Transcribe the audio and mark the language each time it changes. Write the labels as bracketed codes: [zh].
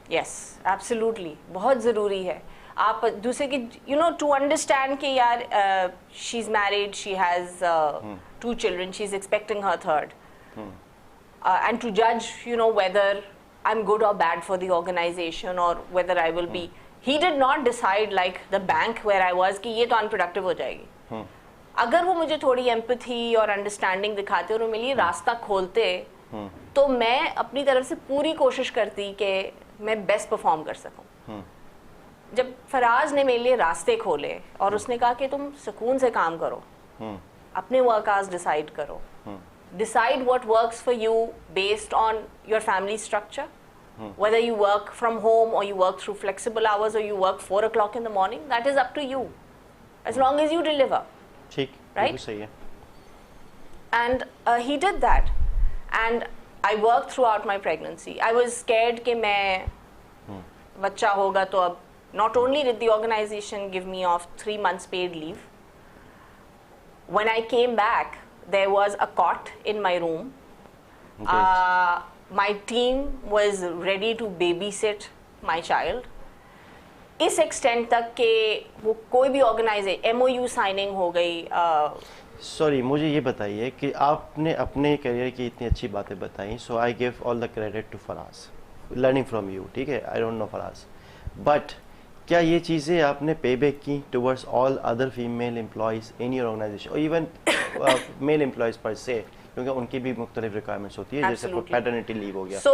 [en] yes, absolutely, [hi] बहुत ज़रूरी है. [en] आप दूसरे की टू अंडरस्टैंड कि यार she is married, she has 2 children, she is expecting her third, and to judge whether I'm good or bad for the organization or whether I will be. He did not decide like the bank where I was [hi] कि ये तो [en] unproductive हो जाएगी. [hi] अगर वो मुझे थोड़ी empathy और अंडरस्टैंडिंग दिखाते और मेरे लिए रास्ता खोलते, तो मैं अपनी तरफ से पूरी कोशिश करती कि मैं बेस्ट परफॉर्म कर सकूं. जब फराज ने मेरे लिए रास्ते खोले और उसने कहा कि तुम सुकून से काम करो, अपने वर्क आवर्स डिसाइड करो, [en] decide what works for you based on your family structure, whether you work from home or you work through flexible hours or you work 4 o'clock in the morning, that is up to you, as long as you deliver. [hi] ठीक, [en] right? [hi] सही है. [en] And he did that, and I worked throughout my pregnancy. I was scared [hi] कि मैं बच्चा होगा तो अब [en] not only did the organization give me off 3 months paid leave, when I came back there was a cot in my room. My team was ready to babysit my child. [hi] इस extent तक के वो कोई भी organisation MOU signing हो गई. Sorry, मुझे ये बताइए कि आपने अपने करियर की इतनी अच्छी बातें बताई, [en] So I give all the credit to Faraz, learning from you. [hi] ठीक है, [en] I don't know Faraz, [hi] but क्या ये चीज़ें आपने पे बैक की [en] towards all other female employees in your organization और even male employees [hi] पर से, क्योंकि उनकी भी मुख्तलिफ रिक्वायरमेंट्स होती है, जैसे पैटर्निटी लीव हो गया.